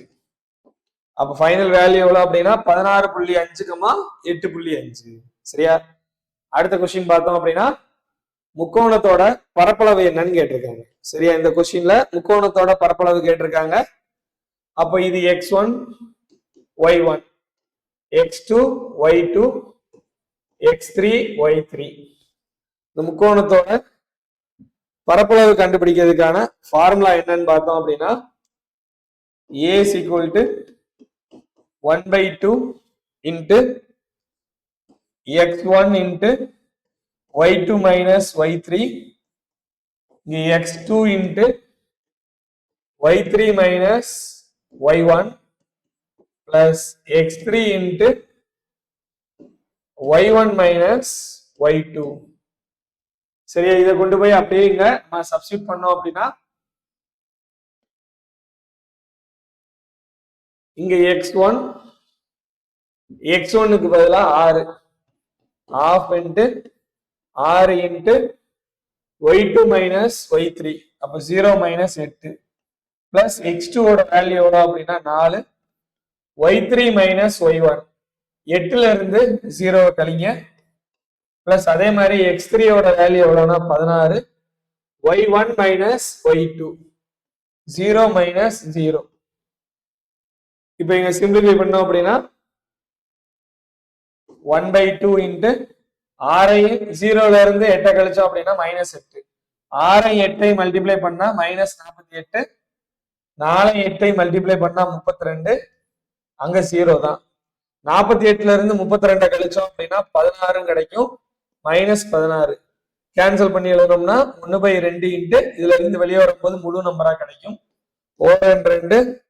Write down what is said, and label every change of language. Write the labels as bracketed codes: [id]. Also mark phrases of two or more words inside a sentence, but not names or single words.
[ta] அப்ப [en] final value [ta] எவ்வளவு அப்படின்னா 16.5, 8.5. சரியா? அடுத்த கொஸ்டின் பார்த்தோம் அப்படின்னா முக்கோணத்தோட பரப்பளவு என்னன்னு கேட்டிருக்காங்க. சரியா, இந்த கொஸ்டின்ல முக்கோணத்தோட பரப்பளவு கேட்டிருக்காங்க. அப்ப இது x1 y1 x2 y2 x3 y3. இந்த முக்கோணத்தோட பரப்பளவு கண்டுபிடிக்கிறதுக்கான ஃபார்முலா என்னன்னு பார்த்தோம் அப்படின்னா [en] a is equal to 1/2 into x1 into y2 minus y3 x2 into y3 minus y1 plus x3 into y1 minus y2. [ta] சரியா, இதை கொண்டு போய் அப்படியே இங்க நம்ம சப்ஸ்டிட்யூட் பண்ணோம் அப்படின்னா இங்க x1க்கு பதிலா [en] 6 half into 6 into y2 minus y3 [ta] அப்ப [en] 0 minus 8 plus x2 [ta] ஓட வேல்யூ எவ்வளவு அப்படின்னா [en] 4 y3 minus y1 [ta] 8ல இருந்து 0 கழிங்க பிளஸ் அதே மாதிரி x3 ஓட வேல்யூ எவ்வளவுனா [en] 16 y1 minus y2 0 minus 0. [ta] இப்போ இங்க சிம்பிளிஃபை பண்ணோம் அப்படின்னா 1/2 into 6 0ல இருந்து 8 கழிச்சோம் அப்படின்னா -8 6 8 மல்டிப்ளை பண்ணா -48 4 8 மல்டிப்ளை பண்ணா 32 அங்க 0 தான் 48ல இருந்து 32 கழிச்சோம் அப்படின்னா 16 கிடைக்கும் -16 கேன்சல் பண்ணி எழுதணும்னா 1/2 இன்ட்டு இதுல இருந்து வெளியே வரும்போது முழு நம்பரா கிடைக்கும் 2